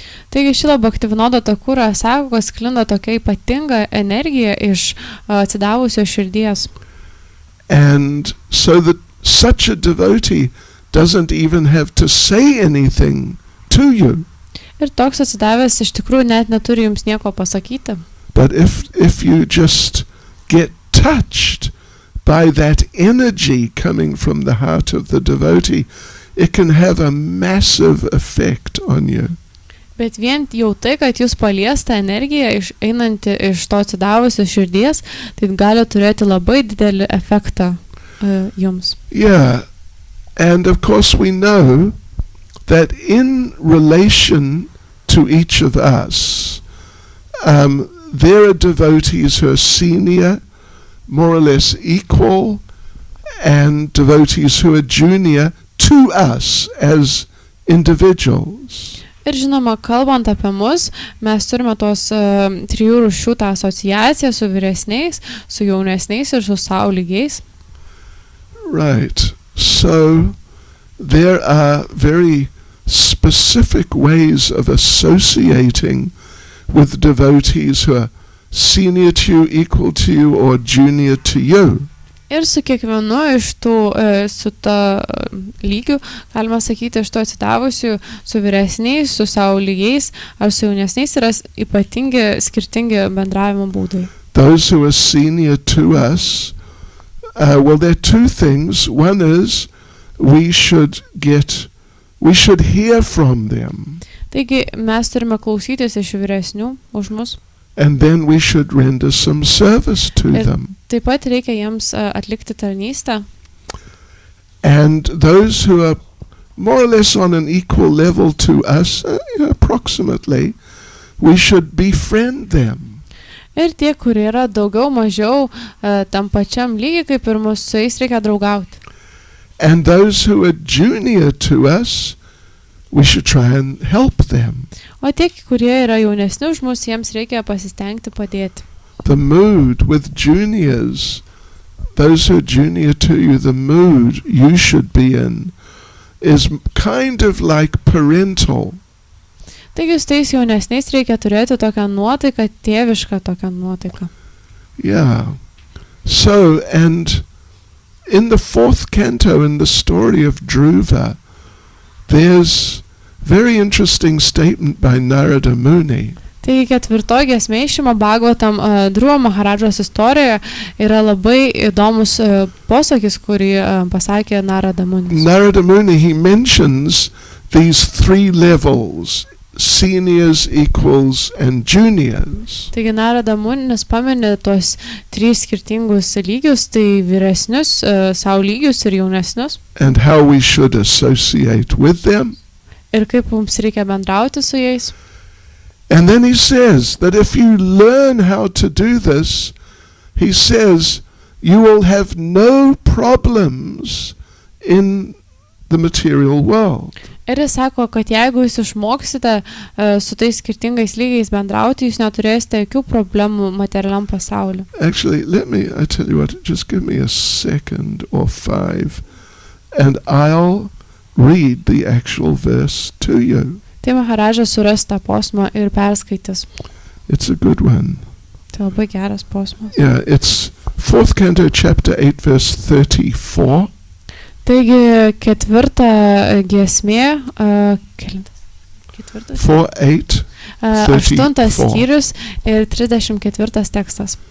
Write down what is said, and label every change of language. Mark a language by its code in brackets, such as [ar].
[lt] Taigi Šrila Bhaktivinoda Thakura sako, kad sklinda tokia ypatinga energija iš atsidavusio širdies. [en] And so that such a devotee doesn't even have to say anything to you. [lt] Ir toks atsidavęs iš tikrųjų net neturi jums nieko pasakyti. [en] But if you just get touched by that energy coming from the heart of the devotee, it can have a massive effect on you. [lt] Bet vien jau tai, kad jūs paliesta energija einanti iš to atsidavusio širdies, tai gali turėti labai didelį efektą jums. [en] Yeah, and of course we know that in relation to each of us, there are devotees who are senior, more or less equal, and devotees who are junior to us as individuals. [lt] Ir žinoma, kalbant apie mus, mes turime tos trijų rūšių tą asociaciją su vyresniais, su jaunesniais ir su sau lygiais. [en] Right. So there are very specific ways of associating with devotees who are senior to you, equal to you, or junior to you. [lt] Ir su kiekvienu iš tų, su to lygių, galima sakyti, iš to atsidavusių, su vyresniais, su savo lygiais, ar su jaunesniais yra ypatingi, skirtingi bendravimo būdai. [en] Those who are senior to us, well, there are two things. One is we should hear from them. [lt] Taigi mes turime klausytis iš vyresnių už mus. [en] And then we should render some service to them. [lt] Taip pat reikia jiems atlikti tarnystę. [en] And those who are more or less on an equal level to us, approximately, we should befriend them. [lt] Ir tie, kurie yra daugiau mažiau tam pačiam lygiai kaip ir mūsų, su jais reikia draugauti. [en] And those who are junior to us, we should try and help them. [lt] O tie, kurie yra jaunesni už mus, jiems reikia pasistengti padėti. [en] The mood with juniors, those who are junior to you, the mood you should be in is kind of like parental. [lt] Taigi su tais jaunesniais reikia turėti tokią nuotaiką, tėvišką tokią nuotaiką. [en] Yeah. So, and in the 4th canto, in the story of Dhruva, there's very interesting statement by Narada Muni. [lt] Taigi 4 giesmė Šrimad Bhagavatam Dhruva Maharadžos istorijoje yra labai įdomus posakis, kurį pasakė Narada Muni. [en] Narada Muni, he mentions these 3 levels, seniors, equals, and juniors. [lt] Taigi Narada Munis paminė tos 3 skirtingus lygius, tai vyresnius, savo lygius ir jaunesnius. [en] And how we should associate with them. [lt] Ir kaip mums reikia bendrauti su jais. [en] And then he says that if you learn how to do this, he says, you will have no problems in the material world. [lt] Ir jis sako, kad jeigu jūs išmoksite su tais skirtingais lygiais bendrauti, jūs neturėsite jokių problemų materialiam pasauliu. [en] Actually, I tell you what, just give me a second or 5, and I'll read the actual verse to you. [lt] Tai Maharadžas suras tą posmą ir perskaitys. [en] It's a good one. [lt] Tai labai geras posmas. [en] Yeah, it's 4th canto, chapter 8, verse 34. [lt] Taigi 4 giesmė, kelintas? 4:8, 8 skyrius ir 34 tekstas.